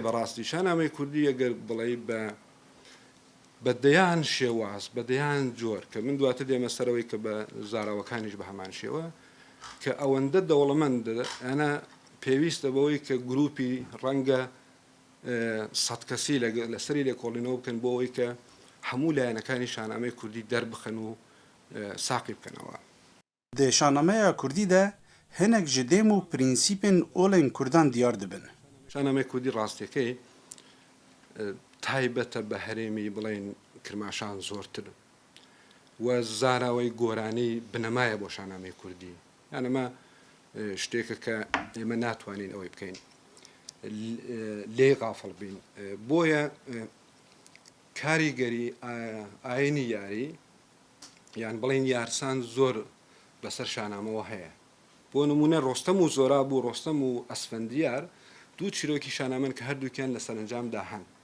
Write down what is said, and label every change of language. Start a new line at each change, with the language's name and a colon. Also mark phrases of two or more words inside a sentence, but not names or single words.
Central Kurdish: بەڕاستی شانامەی کوردی ئەگەر بڵێ بەدەیان شێواز بەدەیان جۆر کە من دواتر دێمە سەرەوەی کە بە زاراوەکانیش بە هەمان شێوە کە ئەوەندە دەوڵەمەند ئەنە پێویستە بەوەی کە گروپی ڕەنگە 100 کەسی لەسەری لێکۆڵینەوە بکەن بۆ ئەوەی کە هەموو لایەنەکانی شانامەی کوردی دەربخەن و ساقی بکەنەوە
Kurdish: Di şanameya Kurdî de hinek ji dêm û prînsîpên olên Kurdan diyar dibin.
Central Kurdish: شانامەی کوردی ڕاستیەکەی تایبەتە بە هەرێمی بڵێن کرماشان زۆرتر و زاراوەی گۆرانەی بنەمایە بۆ شاهنامەی کوردی یانەمە شتێکە کە ئێمە ناتوانین ئەوەی بکەین لێ غافڵ بین بۆیە کاریگەری ئاینی یاری یان بڵین یارسان زۆر بەسەر شاهنامەوە هەیە بۆ نمونە ڕۆستەم و زۆراب و ڕۆستەم و ئەسفەندیار دوو چیرۆکی شاهنامەن کە هەردووکیان لە سەرنجامدا هەن